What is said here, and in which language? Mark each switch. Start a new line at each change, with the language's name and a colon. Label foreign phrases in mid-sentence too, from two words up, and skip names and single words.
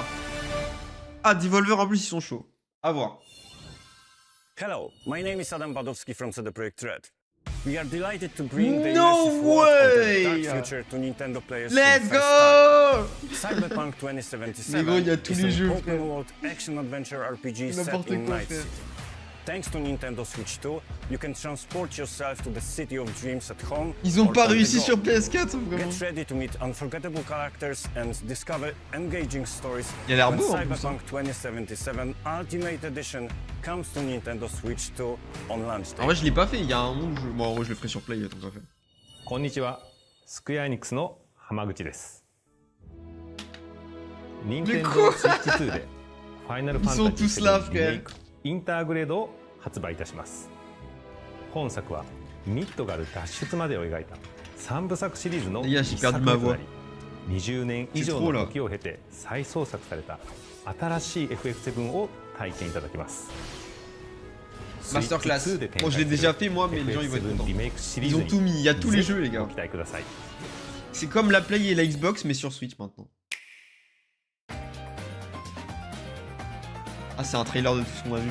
French: Ah, Devolver en plus, ils sont chauds. À voir.
English: Hello, my name is Adam Badowski from CD Projekt Red. We are delighted to bring the No immersive world of the way! dark future to Nintendo players Let's for the first go! time. Cyberpunk 2077
French: Mais gros, il y a tous
English: is
French: les
English: an
French: jeux,
English: open
French: frère.
English: world action-adventure RPG set
French: N'importe
English: in
French: quoi,
English: Night
French: frère.
English: City. Thanks to Nintendo Switch 2, you can transport yourself to the city of dreams at home.
French: Ils ont
English: or
French: pas
English: on the
French: réussi
English: go.
French: sur PS4, vraiment.
English: Get ready to meet unforgettable characters and discover engaging stories.
French: Il a l'air
English: when
French: beau, en plus,
English: Cyberpunk 2077 Ultimate Edition comes to Nintendo Switch 2 on launch day.
French: En vrai, je l'ai pas fait, il y a un moment où je... Bon, en vrai, je le ferai sur Play, tant que ça fait.
Japanese: こんにちは、スクエアエニックスの浜口です。任天堂
French: quoi?
Japanese: スイッチ2でファイナルファンタジー
French: Ils sont tous là,
Japanese: 7リメイクインターグレードを発売いたします。本作はミッドガル脱出までを描いた3部作シリーズのいや一作
French: j'ai perdu
Japanese: 目
French: ma
Japanese: と
French: voix.
Japanese: なり、20年以上
French: C'est trop,
Japanese: の
French: là.
Japanese: 時を経て再創作された新しい FF7 を体験いただけます。
French: Masterclass. Bon, je l'ai déjà fait moi, mais les gens ils vont être contents. Ils ont tout mis, il y a tous les jeux, les gars. C'est comme la Play et la Xbox, mais sur Switch maintenant. Ah, c'est un trailer de tout ce qu'on a vu.